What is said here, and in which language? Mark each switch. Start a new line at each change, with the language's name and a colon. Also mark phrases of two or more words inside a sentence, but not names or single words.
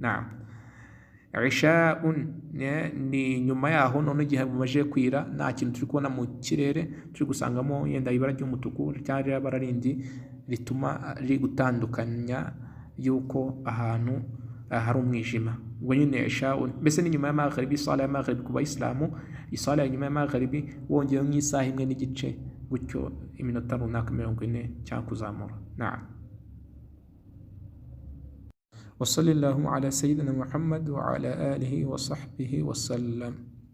Kinyarwanda: Isha'un ni nyuma yaho, none igihe bumaje kwira nta kintu turi kubona mu kirere, turi gusangamo yenda ibara ry'umutuku cyangwa ibara rindi rituma riri gutandukanya yuko ahantu hari umwijima. Ubwo nyine isha'un, mbese ni nyuma ya maghribi, sala ya maghribi ku bayisilamu, isala ya nyuma ya maghribi wongeyeho nk'isaha imwe n'igice, gutyo iminota runaka 40 cyangwa kuzamura.
Arabic: وصلى الله على سيدنا محمد وعلى آله وصحبه وسلم.